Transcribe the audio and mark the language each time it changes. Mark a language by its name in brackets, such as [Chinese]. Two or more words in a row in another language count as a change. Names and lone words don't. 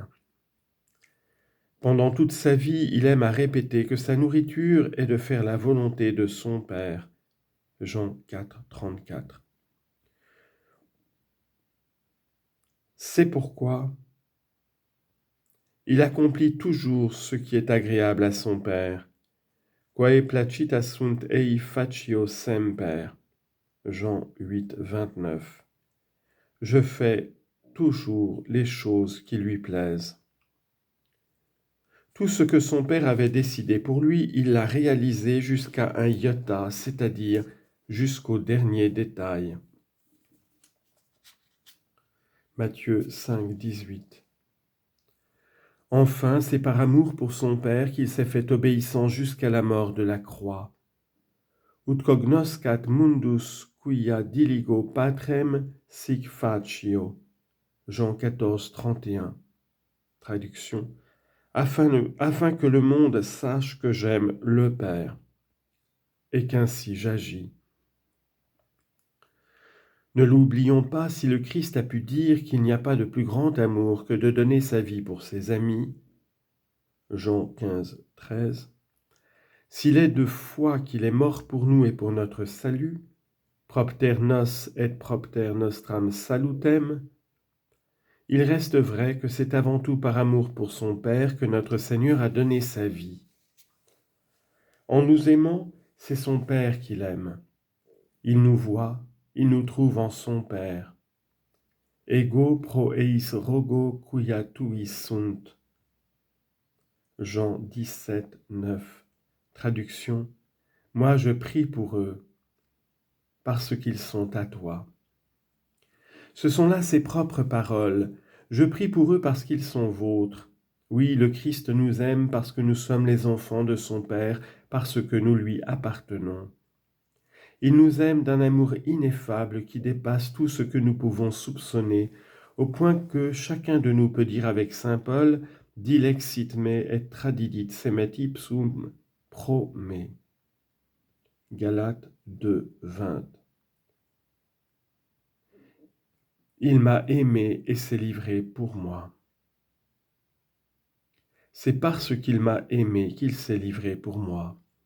[French] Pendant toute sa vie, il aime à répéter que sa nourriture est de faire la volonté de son Père. Jean 4, 34. C'est pourquoi il accomplit toujours ce qui est agréable à son Père. [Latin] Quae placita sunt ei facio semper. [French] Jean 8, 29. Je fais toujours les choses qui lui plaisent. Tout ce que son père avait décidé pour lui, il l'a réalisé jusqu'à un iota, c'est-à-dire jusqu'au dernier détail. Matthieu 5, 18. Enfin, c'est par amour pour son père qu'il s'est fait obéissant jusqu'à la mort de la croix. [Latin] Ut cognoscat mundus quia diligo patrem sic facio. [French] Jean 14, 31. Traduction. Afin que le monde sache que j'aime le Père, et qu'ainsi j'agis. Ne l'oublions pas, si le Christ a pu dire qu'il n'y a pas de plus grand amour que de donner sa vie pour ses amis, Jean 15, 13, s'il est de foi qu'il est mort pour nous et pour notre salut, [Latin] propter nos et propter nostram salutem, [French] il reste vrai que c'est avant tout par amour pour son Père que notre Seigneur a donné sa vie. En nous aimant, c'est son Père qu'il aime. Il nous voit, il nous trouve en son Père. [Latin] Ego pro eis rogo quia tuis sunt. [French] Jean 17, 9. Traduction. Moi je prie pour eux, parce qu'ils sont à toi. Ce sont là ses propres paroles. Je prie pour eux parce qu'ils sont vôtres. Oui, le Christ nous aime parce que nous sommes les enfants de son Père, parce que nous lui appartenons. Il nous aime d'un amour ineffable qui dépasse tout ce que nous pouvons soupçonner, au point que chacun de nous peut dire avec saint Paul, « [Latin] Dilexit me et tradidit semet ipsum pro me ». [French] Galates 2, 20. Il m'a aimé et s'est livré pour moi. C'est parce qu'il m'a aimé qu'il s'est livré pour moi.